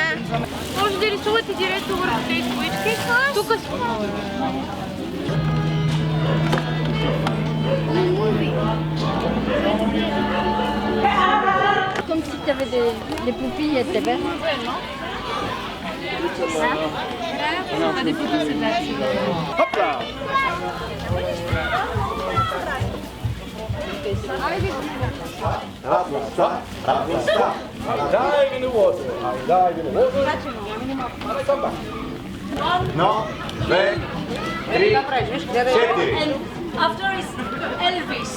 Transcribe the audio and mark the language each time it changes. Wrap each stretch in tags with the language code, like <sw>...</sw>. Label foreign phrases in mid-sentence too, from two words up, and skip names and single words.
<bg>Може да рисувате директно върху тези колички? Тук</bg> <fr>Comme si tu avais des poupilles à tes verres. On a des photos, c'est là. Hop là.</fr> <en>Dive in the water. Dive in the water. Come back. No, beh, And after is Elvis.</en>